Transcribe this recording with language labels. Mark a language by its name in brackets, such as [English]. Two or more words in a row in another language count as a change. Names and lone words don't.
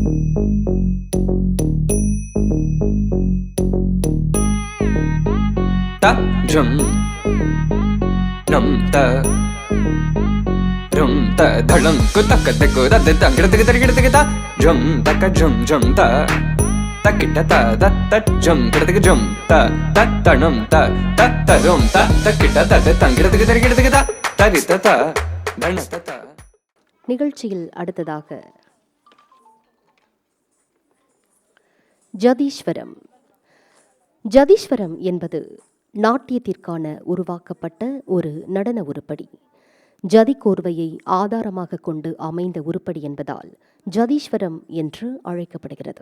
[Tamil] ta jum num ta rum ta dhalam ku tak te ku da de tang gid gid gid ta jum tak jum jum ta takita ta da ta jum gid jum ta ta tanum ta ta tarum ta takita ta de tang gid gid ta tarita ta dhanata ta. நிகழ்ச்சியில் அடுத்ததாக ஜதீஸ்வரம். ஜதீஸ்வரம் என்பது நாட்டியத்திற்கான உருவாக்கப்பட்ட ஒரு நடன உருப்படி. ஜதி கோர்வையை ஆதாரமாக கொண்டு அமைந்த உருப்படி என்பதால் ஜதீஸ்வரம் என்று அழைக்கப்படுகிறது.